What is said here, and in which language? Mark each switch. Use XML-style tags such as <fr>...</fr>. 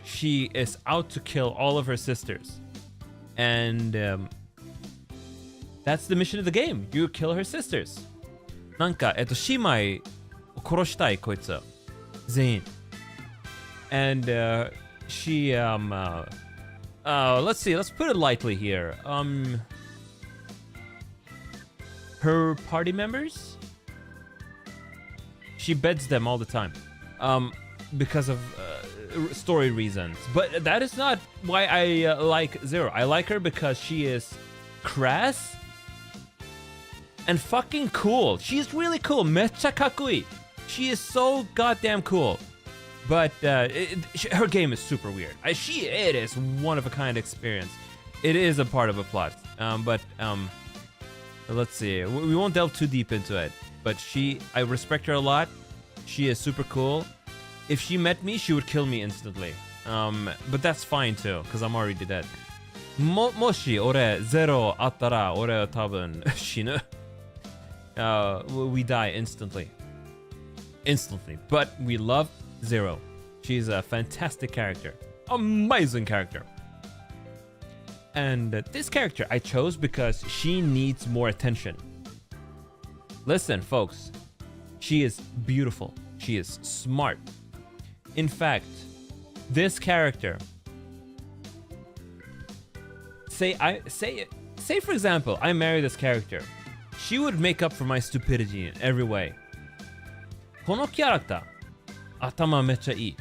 <en>She is out to kill all of her sisters. And that's the mission of the game. You kill her sisters.</en> <ja>なんか、姉妹を殺したい、こいつは。全員。</ja> <en>And she, let's see, let's put it lightly here. Her party members? She beds them all the time. Because of story reasons. But that is not why I like Zero. I like her because she is crass and fucking cool. She's really cool.</en> <ja>めっちゃかっこいい.</ja> <en>She is so goddamn cool. But her game is super weird. It is one of a kind experience. It is a part of a plot. But let's see. We won't delve too deep into it. But I respect her a lot. She is super cool. If she met me, she would kill me instantly. But that's fine too, because I'm already dead.</en> <ja>もし俺ゼロあったら俺は多分死ぬ。</ja> <en>We die instantly. But we love Zero. She's a fantastic character. Amazing character. And this character I chose because she needs more attention. Listen, folks. She is beautiful. She is smart. In fact, this character... Say for example, I marry this character. She would make up for my stupidity in every way.</en> <ja>このキャラクター頭めっちゃいい。</ja>